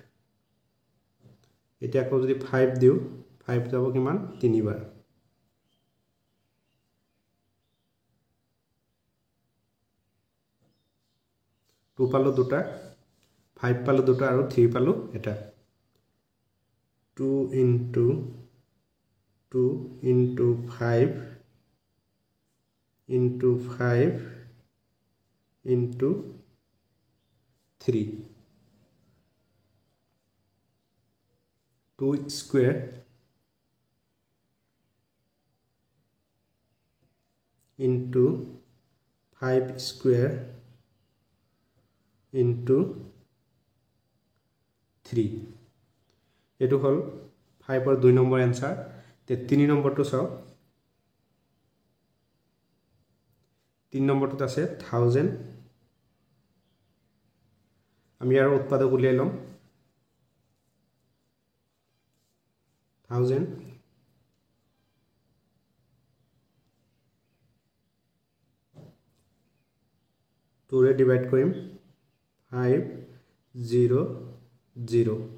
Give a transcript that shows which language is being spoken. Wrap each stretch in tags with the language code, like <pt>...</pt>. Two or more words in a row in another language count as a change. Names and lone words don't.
<as>এটা আকৌ যদি 5 দিও 5 যাব কিমান 3 বাৰ 2 পালো দুটা 5 পালো দুটা আৰু 3 পালো এটা</as> <en>2 into 2 into 5 into 5 into 3</en> <as>2 square into 5 square into 3 এটো হল 5 ৰ 2 নম্বৰ आंसर তে 3 নম্বৰটো চাও 3 নম্বৰটোত আছে 1000 আমি আৰু উৎপাদক উলিয়াই লম 1000 2 ৰে ডিভাইড কৰিম 5 0 0</as>